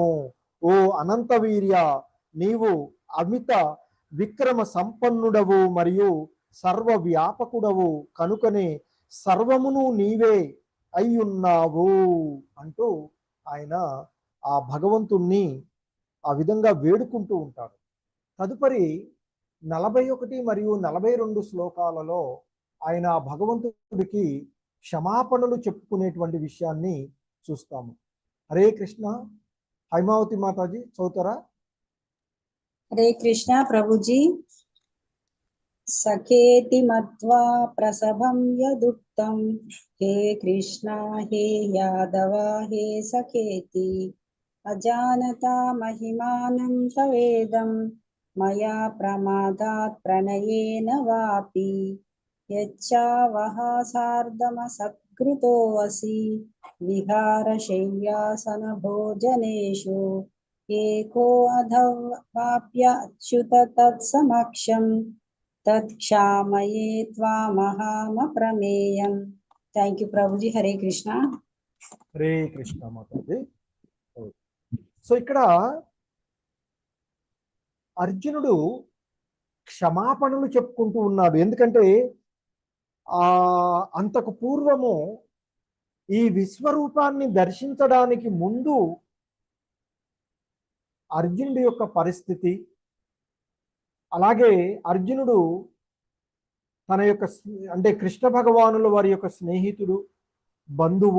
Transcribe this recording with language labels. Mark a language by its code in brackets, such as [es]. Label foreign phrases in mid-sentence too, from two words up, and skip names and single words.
[te] ఓ అనంత వీర్య, నీవు అమిత విక్రమ సంపన్నుడవు మరియు సర్వ వ్యాపకుడవు, కనుకనే సర్వమును నీవే అయ్యున్నావు అంటూ ఆయన ఆ భగవంతుణ్ణి ఆ విధంగా వేడుకుంటూ ఉంటాడు. తదుపరి 41 మరియు 42 శ్లోకాలలో ఆయన ఆ భగవంతుడికి క్షమాపణలు చెప్పుకునేటువంటి విషయాన్ని చూస్తాము. హరే కృష్ణ. హైమావతి మాతాజీ చదువుతారా? [sa] हरे कृष्णा प्रभुजी। सखेति मत्वा प्रसभं यदुक्तं, हे कृष्णा हे यादवा हे सखेति, अजानता महिमानं तवेदं, मया प्रमादात् प्रणयेन वापि, यच्चावहासार्धमसत्कृतोऽसि विहारशय्यासनभोजनेषु, एको अधवाप्याच्युत तत्समक्षं, तत्क्षामये त्वामहमप्रमेयम्। [en] Thank you [sa] प्रभुजी। हरे कृष्णा। [te] హరే కృష్ణ మాతాజీ. సో ఇక్కడ అర్జునుడు క్షమాపణలు చెప్పుకుంటూ ఉన్నాడు. ఎందుకంటే అంతకు పూర్వము ఈ విశ్వరూపాన్ని దర్శించడానికి ముందు అర్జునుడి యొక్క పరిస్థితి, అలాగే అర్జునుడు తన యొక్క అంటే కృష్ణ భగవానుల వారి యొక్క స్నేహితుడు, బంధువు.